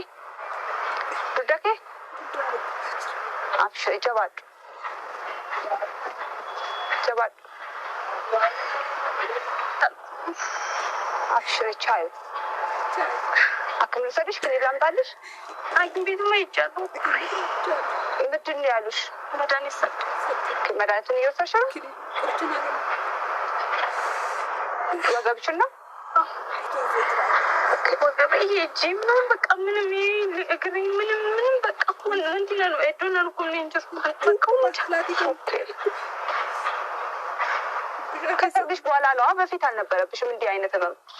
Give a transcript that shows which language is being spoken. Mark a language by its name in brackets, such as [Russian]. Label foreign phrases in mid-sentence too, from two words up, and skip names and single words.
[Oromo] Dugda kee? Abshiri jabaadhu. Jabaadhu. Abshiri chaayu. Akkamiin sadish kan ilaamtaallis? Ayyin beekuma ijjaatu. [Amharic] ምንድን ነው ያሉሽ? መድኃኒት ሰጡ። መድኃኒቱን እየወሰድሽ ነው? ወገብሽን ነው? ወገቤ እጄ ምንም በቃ ምንም እግሬ ምንም በቃ እንትን ነው ኤዶን አልኩኝ እንጂ ከሰርግሽ በኋላ ነው። በፊት አልነበረብሽም እንዲህ አይነት ህመም?